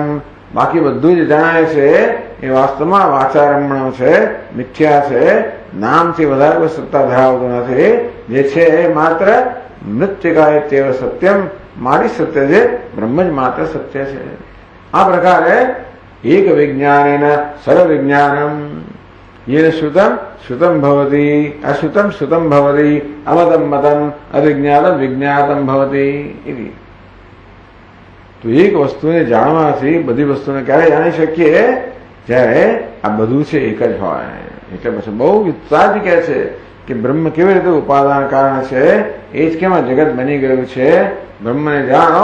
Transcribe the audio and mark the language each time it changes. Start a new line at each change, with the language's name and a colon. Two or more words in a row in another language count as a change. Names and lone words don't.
Gujarati: બાકી બધું જ જણાય છે એ વાસ્તવમાં વાચારંભણ છે, મિથ્યા છે. નામથી વધારે કોઈ સત્તા ધરાવતું નથી. જે છે એ માત્ર
Sanskrit: મૃત્તિકા તેવ સત્યમ.
Gujarati: મારી સત્ય છે, બ્રહ્મ જ માત્ર સત્ય છે. આ પ્રકારે
Sanskrit: એક વિજ્ઞાનેન સર્વ વિજ્ઞાનમ येन श्रुतम श्रुतम भवति अश्रुतम श्रुतम भवति अमतम मतम अविज्ञातम विज्ञातम भवति.
Gujarati: તો એક વસ્તુને જાણવાથી બધી વસ્તુને ક્યારે જાણી શકીએ? જ્યારે આ બધું છે એક જ હોય. એટલે પછી બહુ વિસ્તારથી કહે છે કે બ્રહ્મ કેવી રીતે ઉપાદાન કારણ છે. એ જ કેમાં જગત બની ગયું છે. બ્રહ્મને જાણો.